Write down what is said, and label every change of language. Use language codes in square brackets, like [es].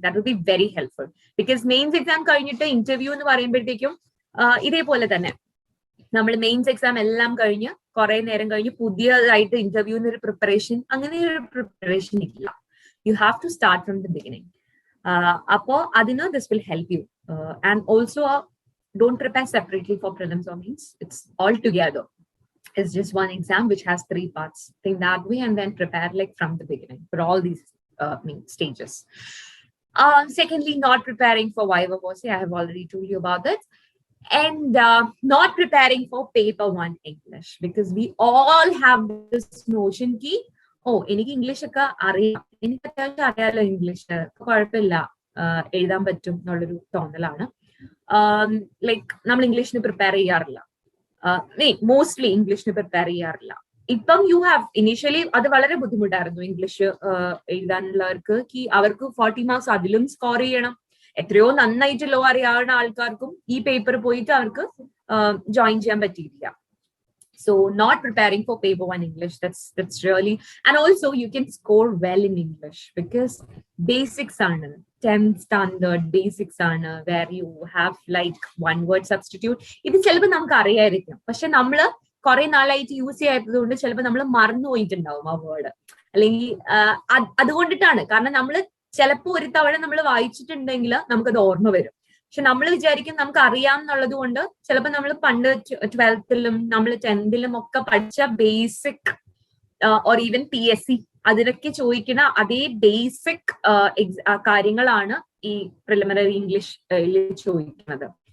[en] That will be very helpful. [ml] Because mains exam കഴിഞ്ഞിട്ട് interview എന്ന് പറയുമ്പോഴത്തേക്കും ഇതേപോലെ തന്നെ നമ്മൾ മെയിൻസ് എക്സാം എല്ലാം കഴിഞ്ഞ് കുറെ നേരം കഴിഞ്ഞ് പുതിയതായിട്ട് ഇന്റർവ്യൂവിന് ഒരു പ്രിപ്പറേഷൻ, അങ്ങനെ ഒരു പ്രിപ്പറേഷൻ ഇല്ല. [en] You have to start from the beginning. അപ്പോ അതിന് this will help you. And also don't prepare separately for prelims or mains. It's all together. It's just one exam which has 3 parts. Think that way and then prepare like from the beginning for all these stages. Secondly, not preparing for Viva Voce. I have already told you about that. And not preparing for paper 1 English, because we all have this notion ki, oh, [ml] എനിക്ക് English ഒക്കെ അറിയാം, എനിക്ക് അത്യാവശ്യം അറിയാലോ English, കുഴപ്പമില്ല, എഴുതാൻ പറ്റും എന്നുള്ളൊരു തോന്നലാണ്. ലൈക്ക് നമ്മൾ ഇംഗ്ലീഷിന് പ്രിപ്പയർ ചെയ്യാറില്ല, മോസ്റ്റ്ലി ഇംഗ്ലീഷിന് പ്രിപ്പയർ ചെയ്യാറില്ല. ഇപ്പം യു ഹാവ് ഇനീഷ്യലി അത് വളരെ ബുദ്ധിമുട്ടായിരുന്നു ഇംഗ്ലീഷ് എഴുതാനുള്ളവർക്ക്, അവർക്ക് 40 മാർക്സ് അതിലും സ്കോർ ചെയ്യണം. എത്രയോ നന്നായിട്ട് ലോ അറിയാവുന്ന ആൾക്കാർക്കും ഈ പേപ്പർ പോയിട്ട് അവർക്ക് ജോയിൻ ചെയ്യാൻ പറ്റിയില്ല. [en] So not preparing for paper 1 English, that's really, and also you can score well in English because basics are 10th standard basics are where you have like one word substitute. [ml] ഇത് ചിലപ്പോൾ നമുക്ക് അറിയായിരിക്കും, പക്ഷെ നമ്മള് കുറെ നാളായിട്ട് യൂസ് ചെയ്യാത്തതുകൊണ്ട് ചിലപ്പോൾ നമ്മൾ മറന്നു പോയിട്ടുണ്ടാവും ആ വേർഡ്, അല്ലെങ്കിൽ അതുകൊണ്ടിട്ടാണ്. കാരണം നമ്മള് ചിലപ്പോൾ ഒരു തവണ നമ്മൾ വായിച്ചിട്ടുണ്ടെങ്കിൽ നമുക്കത് ഓർമ്മ വരും, പക്ഷെ നമ്മൾ വിചാരിക്കും നമുക്ക് അറിയാം എന്നുള്ളത് കൊണ്ട് ചിലപ്പോൾ നമ്മൾ പണ്ട് 12th-ലും നമ്മൾ 10th-ലും ഒക്കെ പഠിച്ച ബേസിക് ഓർ ഈവൻ PSC അതിനൊക്കെ ചോദിക്കുന്ന അതേ ബേസിക് കാര്യങ്ങളാണ് ഈ പ്രിലിമിനറി ഇംഗ്ലീഷിൽ ചോദിക്കുന്നത്.